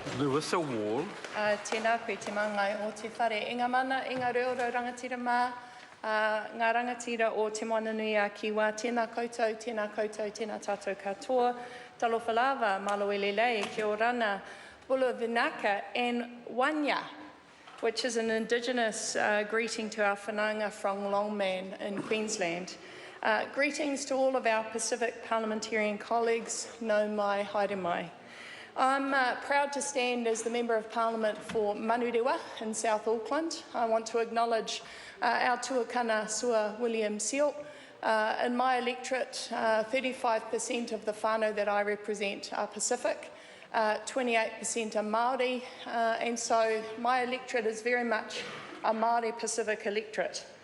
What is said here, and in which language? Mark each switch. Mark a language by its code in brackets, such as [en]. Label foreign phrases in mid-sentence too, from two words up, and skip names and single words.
[en] Lewis Wall. [mi] Tēnā koe te mangai o te whare. Inga mana, inga reo rangatira mā, ngā rangatira o te moananui a Kiwa. Tēnā koutou, tēnā tātou katoa. [sm] Talofa lava, malawele lei, [rar] kia orana, [fj] bula vinaka, [en] and wanya, which is an Indigenous greeting to our whanaunga from Longman in Queensland. Greetings to all of our Pacific parliamentarian colleagues, [mi] no mai, haere mai. [en] I'm proud to stand as the Member of Parliament for Manurewa in South Auckland. I want to acknowledge our tuakana Sua William Seal. In my electorate, 35% of the whānau that I represent are Pacific, 28% are Māori, and so my electorate is very much a Māori Pacific electorate.